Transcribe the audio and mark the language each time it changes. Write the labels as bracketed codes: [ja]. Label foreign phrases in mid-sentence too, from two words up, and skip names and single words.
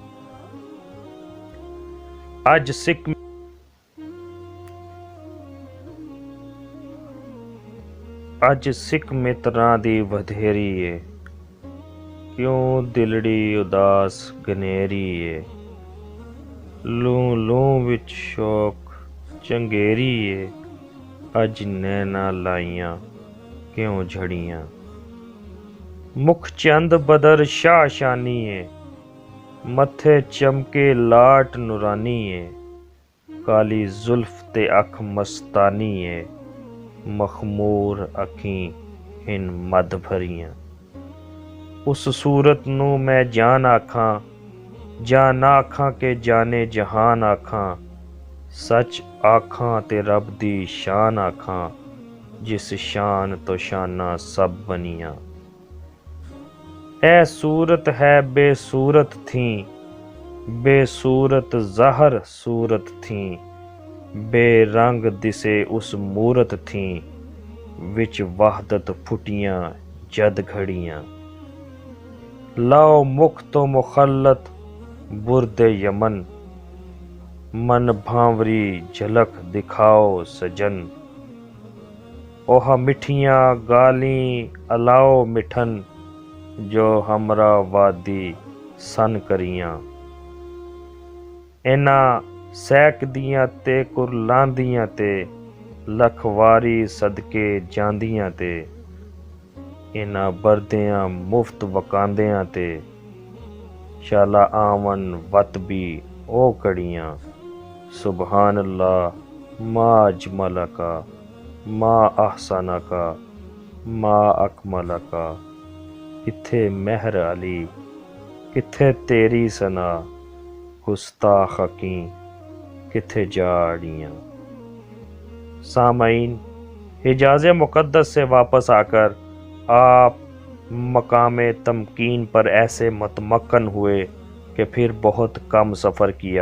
[pa] اج سکھ متراں دی ودھیری ہے، کیوں دلڑی اداس گنیری ہے، لوں لوں وچ شوق چنگیری ہے، اج نینا لائیاں کیوں جھڑیاں، مکھ چند بدر شاہ شانی ہے، متھے چمکے لاٹ نورانی ہے، کالی زلف تے اکھ مستانی ہے، مخمور اکھیں ہن مد بھریاں، اس صورت نو میں جان آکھاں، جان آکھاں کہ جانے جہان آکھاں، سچ آکھاں تے رب دی شان آکھاں، جس شان تو شاناں سب بنیاں، اے صورت ہے بے صورت تھیں، بے صورت ظاہر صورت تھیں، بے رنگ دسے اس مورت تھیں، وچ وحدت پھٹیاں جد گھڑیاں، لاؤ مکھ تو مخلت برد یمن، من بھانوری جھلک دکھاؤ سجن، اوہ مٹھیاں گالیں الاؤ مٹھن، جو ہمراہ وادی سن کریاں، اینا سیک دیاں تے کرلاندیاں تے، ਲਖਵਾਰੀ ਸਦਕੇ ਜਾਂਦੀਆਂ ਤੇ ਇਹਨਾਂ ਵਰਦਿਆਂ ਮੁਫਤ ਵਕਾਂਦਿਆਂ ਤੇ ਸ਼ਾਲਾ ਆਵਨ ਵਤ ਵੀ ਉਹ ਕੜੀਆਂ [ar] سبحان الله ما أجملك ما أحسنك ما أكملك [pa] ਕਿੱਥੇ ਮਹਿਰ ਅਲੀ ਕਿੱਥੇ ਤੇਰੀ ਸਨਾ ਗੁਸਤਾਖ਼ ਕੀ ਕਿੱਥੇ ਜਾੜੀਆਂ। [ur] سامعین، حجاز مقدس سے واپس آ کر آپ مقام تمکین پر ایسے متمکن ہوئے کہ پھر بہت کم سفر کیا.